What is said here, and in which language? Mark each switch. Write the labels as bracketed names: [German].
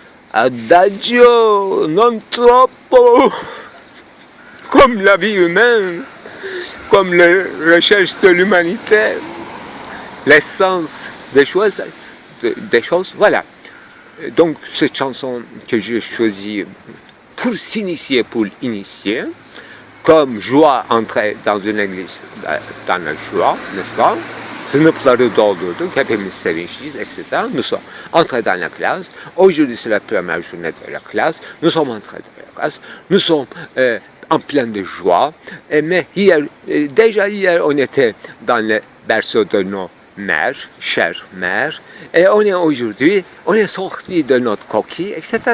[French] Adagio non troppo, comme la vie humaine, comme la recherche de l'humanité, l'essence des choses, voilà. Donc cette chanson que j'ai choisie pour s'initier, pour initier, comme joie entrer dans une église, dans la joie, n'est-ce pas? [Turkish] Sınıfları doldurduk, hepimiz sevinçliyiz, etc. [French] Nous sommes entrés dans la classe. Aujourd'hui, c'est la première journée de la classe. Nous sommes entrés dans la classe. Nous sommes en pleine de joie. Mais déjà hier, on était dans le berceau de nos mères, chères mères. Et aujourd'hui, on est sorti de notre coquille, etc.